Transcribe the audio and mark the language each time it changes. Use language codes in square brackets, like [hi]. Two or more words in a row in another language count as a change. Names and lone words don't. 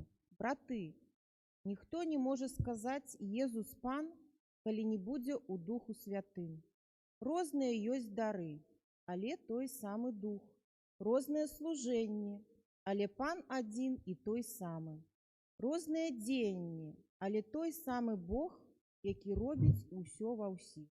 [uk] Браты, ніхто не може сказати «Єзус Пан», коли не буде у Духу Святым. [be] Розныя ёсць дары, але той самы Дух. Розныя служэнні, але Пан адзін і той самы. Розныя дзеянні, але той самы Бог, які робіць усё ва ўсіх.